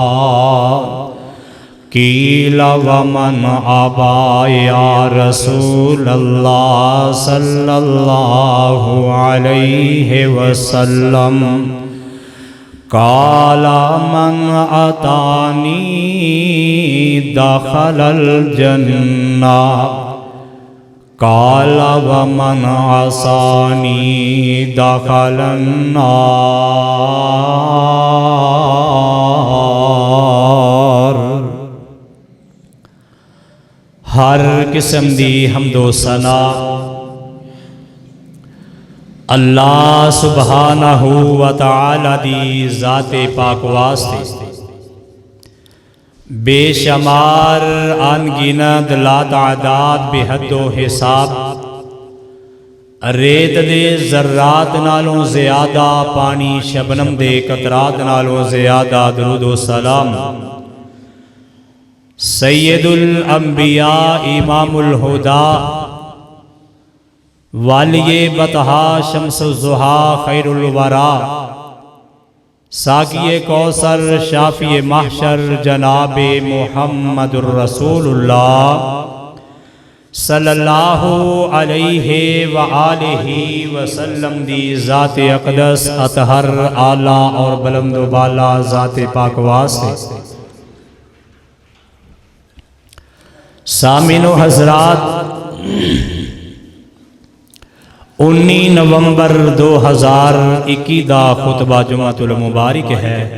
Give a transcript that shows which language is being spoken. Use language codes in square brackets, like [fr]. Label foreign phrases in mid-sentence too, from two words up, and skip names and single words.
[ar] قيل ومن أبى يا رسول الله صلى الله عليه وسلم. قال من أطاعني دخل الجنة. قال ومن عصاني دخل النار. [pa] ہر قسم دی حمد و ثنا اللہ [ar] سبحانه وتعالى [pa] دی ذاتِ پاک واسطے بےشمار ان گنت لاتعداد بےحد و حساب ریت دے ذرات نالوں زیادہ پانی شبنم دے قطرات نالوں زیادہ درود و سلام [ar] سيد الأنبياء إمام الهدى [pa] والیِ بطحا شمس الضحیٰ خیر الوریٰ ساقیِ کوثر شافعِ محشر جنابِ [ar] محمد رسول الله صلى الله عليه وآله وسلم [pa] دی ذاتِ اقدس اطہر اعلیٰ اور بلند و بالا ذاتِ پاک واسطے سامعین حضرات 19 نومبر 2021 دا خطبہ جمعۃ المبارک ہے.